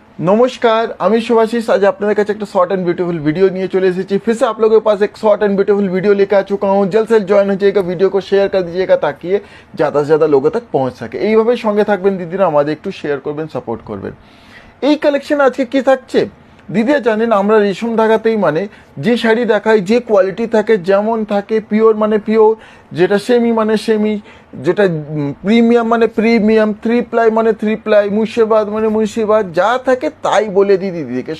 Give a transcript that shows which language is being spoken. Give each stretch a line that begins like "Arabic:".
Hindi: नमस्कार,
Bangla: আমি শুভাশিস।
Hindi: आज
Bangla: আপনাদের কাছে একটা
English: short and beautiful video
Bangla: নিয়ে চলে এসেছি।
Hindi: फिर से आप लोगों के पास एक
English: short and beautiful video
Hindi: लेकर आ चुका हूँ। जल्द से ज्वाइन हो जाइएगा, वीडियो को शेयर कर दीजिएगा ताकि ये ज़्यादा से ज़्यादा लोगों तक पहुँच सके।
Bangla: এইভাবে সঙ্গে থাকবেন দিদিরা, আমাদের একটু শেয়ার করবেন, সাপোর্ট করবেন। এই কালেকশন আজকে কি থাকছে দিদিরা জানেন, আমরা রেশম ধাগাতেই মানে যে শাড়ি দেখাই, যে কোয়ালিটি থাকে, যেমন থাকে, পিওর মানে পিওর, যেটা সেমি মানে সেমি, যেটা প্রিমিয়াম মানে প্রিমিয়াম, থ্রি প্লাই মানে থ্রি প্লাই, মুর্শিদাবাদ মানে মুর্শিদাবাদ, যা থাকে তাই বলে দিই দিদিকে।